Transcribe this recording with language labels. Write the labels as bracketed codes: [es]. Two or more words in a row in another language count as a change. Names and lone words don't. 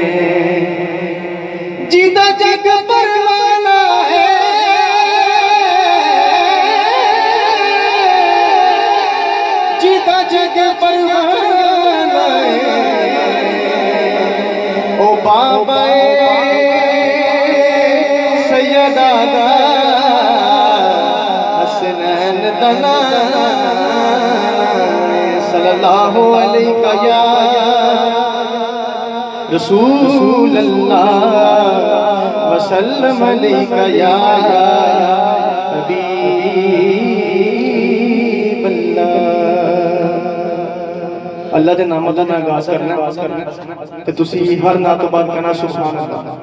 [pa] جیدا جگ پروانہ ہے، جیدا جگ پروانہ ہے. او بابا سیدہ حسنین دنا [ar] صلى الله عليك يا رسول الله وسلم عليك يا حبيب الله. [pa] اللہ دے نام دا آغاز کرنا تے تسی ہر نعت تو بعد کہنا [ar] سبحان الله.